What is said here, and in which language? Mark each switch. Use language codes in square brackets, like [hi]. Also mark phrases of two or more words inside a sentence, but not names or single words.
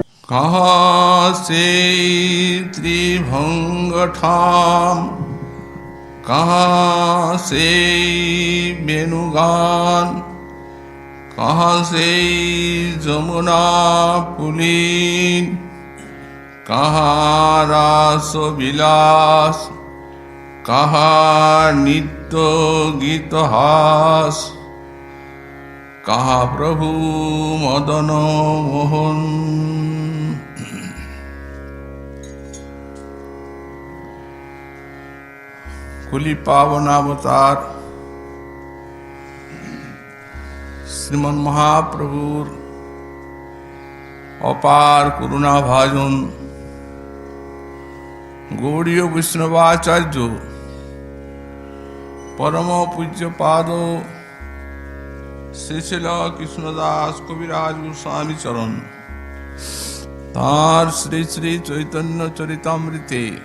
[bn] কোথা সে ত্রিভঙ্গ ঠাম, কোথা সে বেণুগান, কোথা সে যমুনা পুলিন, কোথা রাস বিলাস, কোথা নিত্য গীত হাস, কোথা প্রভু মদন মোহন। কলি পাবনাবতার শ্রীমন মহাপ্রভুর অপার করুণা ভাজন গৌড়ীয় বৈষ্ণবাচার্য পরম পূজ্যপাদ শ্রীল কৃষ্ণদাস কবিরাজ গোস্বামী চরণ তার শ্রী শ্রী চৈতন্য চরিতামৃতে